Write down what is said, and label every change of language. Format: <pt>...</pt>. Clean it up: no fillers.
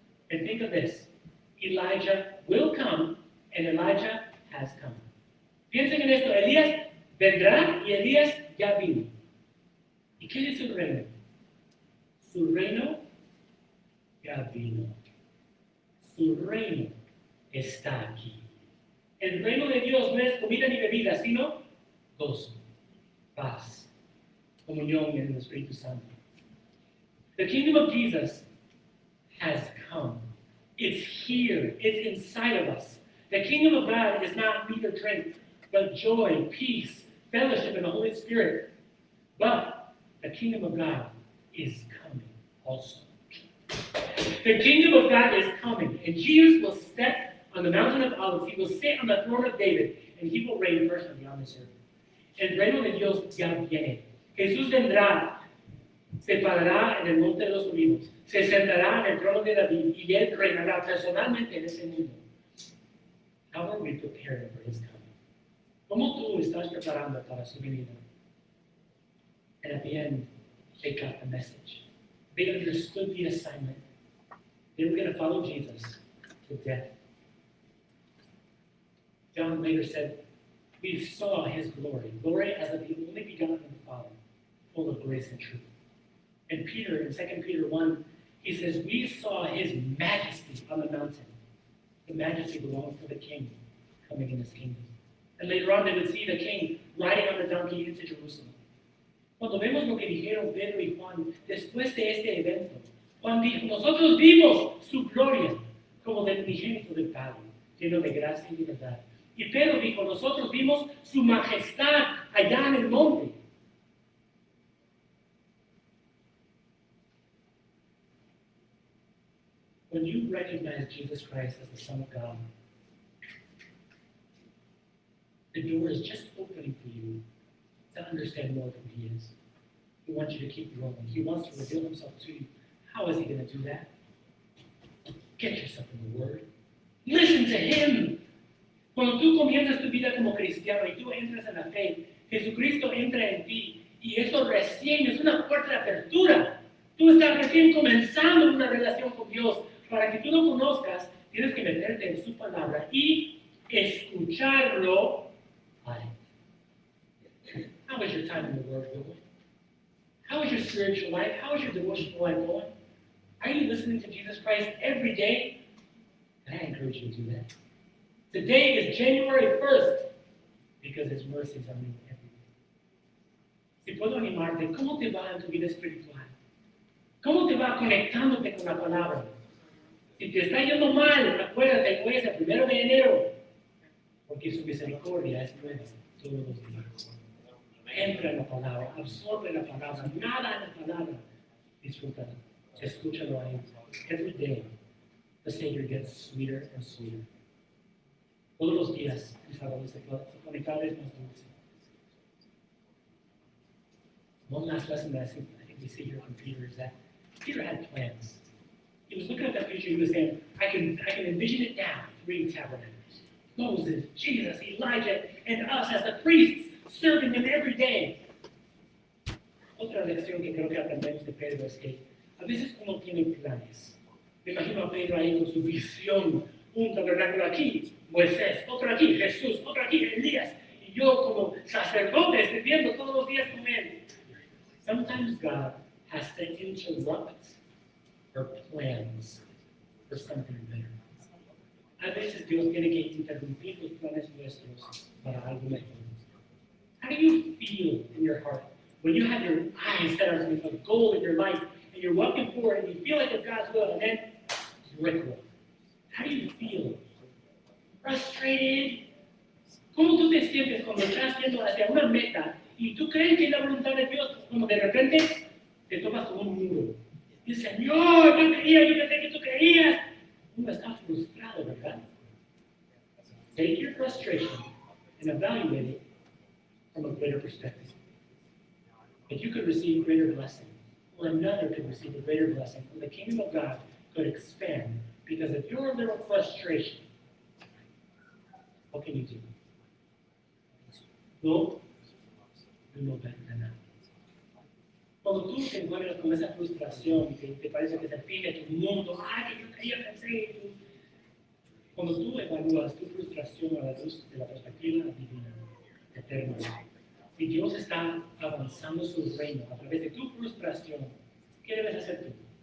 <en>And think of this, Elijah will come, and Elijah has come.</en> <es>Piensen en esto, Elías vendrá y Elías ya vino. ¿Y qué es su reino? Su reino ya vino. Su reino está aquí. El reino de Dios no es comida ni bebida, sino gozo, paz, comunión en el Espíritu Santo.</es> <en>The kingdom of Jesus has come. It's here. It's inside of us. The kingdom of God is not meat or drink, but joy, peace, fellowship in the Holy Spirit. But the kingdom of God is coming also. The kingdom of God is coming, and Jesus will step on the mountain of Olives. He will sit on the throne of David, and he will reign personally on this earth.</en> <es>El reino de Dios ya viene. Jesús vendrá, se parará en el monte de los olivos, se sentará en el trono de David y él reinará personalmente en ese mundo.</es> <en>How are we preparing for his coming?</en> <es>¿Cómo tú estás preparando para su venida?</es> <en>And at the end, they got the message. They understood the assignment. They were going to follow Jesus to death. John later said, we saw his glory as of the only begotten of the Father, full of grace and truth. And Peter, in 2 Peter 1, he says, we saw his majesty on the mountain. The majesty belongs to the king coming in his kingdom. And later on, they would see the king riding on the donkey into Jerusalem.</en> <es>Cuando vemos lo que dijeron Pedro y Juan después de este evento, Juan dijo, nosotros vimos su gloria como del unigénito del Padre, lleno de gracia y verdad. Y Pedro dijo, nosotros vimos su majestad allá en el monte.</es> <en>When you recognize Jesus Christ as the Son of God, the door is just opening for you to understand more of who he is. He wants you to keep growing. He wants to reveal himself to you. How is he going to do that? Get yourself in the Word. Listen to him.</en> <es>Cuando tú comienzas tu vida como cristiano y tú entras en la fe, Jesucristo entra en ti y eso recién es una puerta de apertura. Tú estás recién comenzando una relación con Dios. Para que tú lo conozcas, tienes que meterte en su palabra y escucharlo a él.</es> <en>How is your time in the Word going? How is your spiritual life? How is your devotional life going? Are you listening to Jesus Christ every day? And I encourage you to do that. Today is January 1st. because His mercies are new every day.</en> <es>Si puedo animarte, ¿cómo te va en tu vida espiritual? ¿Cómo te va conectándote con la palabra? Si te está yendo mal, acuérdate, hoy es el 1 de enero, porque su misericordia es nueva todos los días. Entra en la palabra, absorbe la palabra, nada en la palabra. Disfrútala, escúchalo ahí.</es> <en>Every day, the Savior gets sweeter and sweeter.</en> <es>Todos los días, el Salvador se conecta más dulce.</es> <en>One last lesson that I think we see here from Peter is that Peter had plans. He was looking at that future. He was saying, I can envision it now. 3 tabernacles. Moses, Jesus, Elijah, and us as the priests serving Him every day.</en> <es>Otra lección que creo que aprendemos de Pedro es que a veces uno tiene planes. Me imagino a Pedro ahí con su visión, un tabernáculo aquí, Moisés, otro aquí, Jesús, otro aquí, Elías, y yo como sacerdote viviendo todos los días con Él.</es> <en>Sometimes God has to interrupt our plans for something better.</en> <es>A veces Dios tiene que interrumpir los planes nuestros para algo mejor.</es> <en>How do you feel in your heart when you have your eyes set on a goal in your life and you're walking forward and you feel like it's God's will and then brickroll? How do you feel? Frustrated?</en> <es>¿Cómo tú te sientes cuando estás yendo hacia una meta y tú crees que es la voluntad de Dios, como de repente te tomas como un muro? Y dices, Señor, yo creía, yo pensé que tú creías. Uno está frustrado, ¿verdad?</es> <en>Take your frustration and evaluate it from a greater perspective. If you could receive greater blessing, or another could receive a greater blessing, and the kingdom of God could expand because of your little frustration, what can you do? No, you know better than that.</en> <es>Cuando tú te encuentras con esa frustración que te parece que se fin de tu mundo, ay, que yo creía, pensé, tú. Cuando tú evalúas tu frustración a la luz de la perspectiva divina, eterna, si Dios está avanzando su reino a través de tu frustración, ¿qué debes hacer tú?</es>